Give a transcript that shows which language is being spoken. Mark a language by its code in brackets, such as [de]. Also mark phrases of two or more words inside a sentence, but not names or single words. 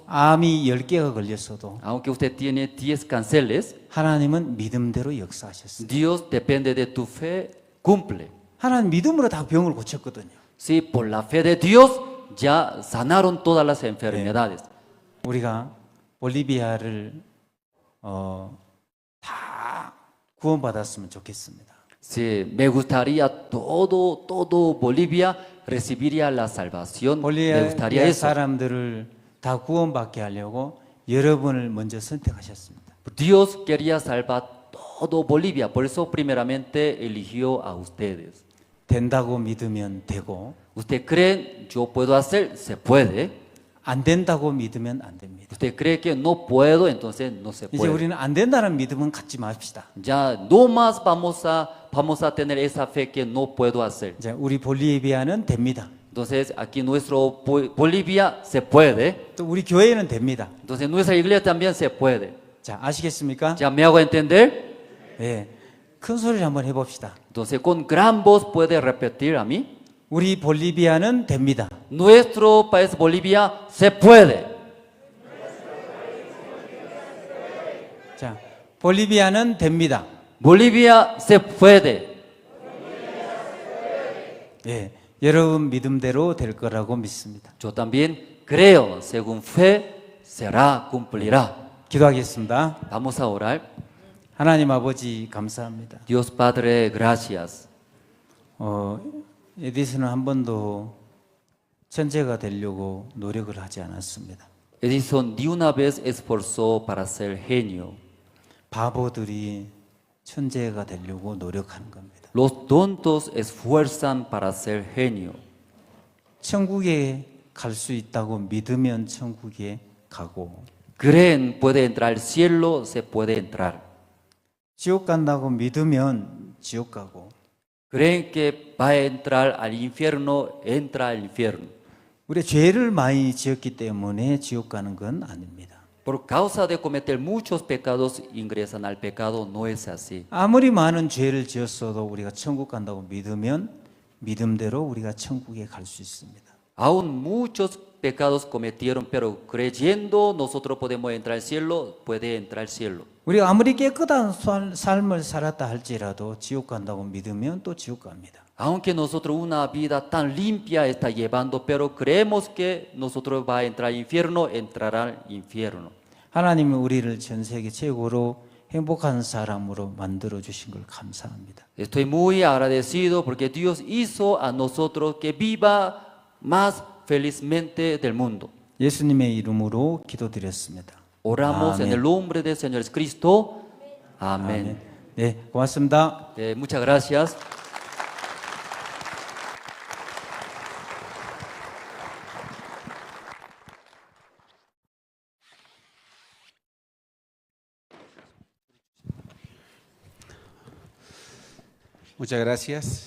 [ko] 암이 10개가 걸렸어도 [es] Aunque usted tiene 10 cánceres, [ko] 하나님은 믿음대로 역사하셨습니다. [es] Dios depende de tu fe, cumple. [ko] 하나님 믿음으로 다 병을 고쳤거든요. [es] Sí, por la fe de Dios ya sanaron todas las enfermedades. [ko] 우리가 볼리비아를 다 구원받았으면 좋겠습니다. [es] Sí, me gustaría todo Bolivia recibiría la salvación. Me gustaría 볼리비아 eso. [ko] 사람들을 다 구원받게 하려고 여러분을 먼저 선택하셨습니다. [es] Dios quería salvar todo Bolivia, por eso primeramente eligió a ustedes. [ko] 된다고 믿으면 되고 [es] ¿Usted cree yo puedo hacer? Se puede. [ko] 안 된다고 믿으면 안 됩니다. [es] ¿Usted cree que no puedo? Entonces no se [ko] 이제 [es] puede. [ko] 우리는 안 된다는 믿음은 갖지 맙시다. [es] Ya no más vamos a tener esa fe que no puedo hacer. [ko] 이제 우리 볼리비아는 됩니다. [es] Entonces aquí nuestro Bolivia se puede. [ko] 또 우리 교회는 됩니다. [es] Entonces nuestra iglesia también se puede. [ko] 자, 아시겠습니까? [es] ¿Ya me hago entender? [ko] 예. 큰 소리를 한번 해봅시다. [es] Entonces con gran voz puede repetir a mí. [ko] 우리 볼리비아는 됩니다. [es] Nuestro país Bolivia se puede. [ko] 자, 볼리비아는 됩니다. [es] Bolivia se puede. [ko] 예. 여러분 믿음대로 될 거라고 믿습니다. [es] Yo también creo, según fe, será, cumplirá. [ko] 기도하겠습니다. [es] Vamos a orar. [ko] 하나님 아버지 감사합니다. [es] Dios Padre, gracias. [ko] 에디슨은 한 번도 천재가 되려고 노력을 하지 않았습니다. [es] Edison ni una vez esforzó para ser genio. [ko] 바보들이 천재가 되려고 노력하는 겁니다. [es] Los tontos esfuerzan para ser genio. [ko] 천국에 갈 수 있다고 믿으면 천국에 가고 [es] Creen, puede entrar al cielo, se puede entrar. [ko] 지옥 간다고 믿으면 지옥 가고 [es] Creen que va a entrar al infierno, entra al infierno. [ko] 우리 죄를 많이 지었기 때문에 지옥 가는 건 아닙니다. [es] Por causa de cometer muchos pecados, ingresan al pecado, no es así. [ko] 아무리 많은 죄를 지었어도 우리가 천국 간다고 믿으면 믿음대로 우리가 천국에 갈 수 있습니다. [es] Aún muchos pecados cometieron, pero creyendo nosotros podemos entrar al cielo, puede entrar al cielo. [ko] 우리가 아무리 깨끗한 삶을 살았다 할지라도 지옥 간다고 믿으면 또 지옥 갑니다. [es] Aunque nosotros una vida tan limpia está llevando, pero creemos que nosotros va a entrar al infierno, entrará al infierno. [ko] 하나님은 우리를 전 세계 최고로 행복한 사람으로 만들어 주신 걸 감사합니다. [es] Estoy muy agradecido porque Dios hizo a nosotros que viva más felizmente del mundo. [ko] 예수님의 이름으로 기도드렸습니다. [es] Oramos en el nombre del Señor Jesucristo. Amén. [ko] 네, 고맙습니다. [es] Muchas gracias. Muchas gracias.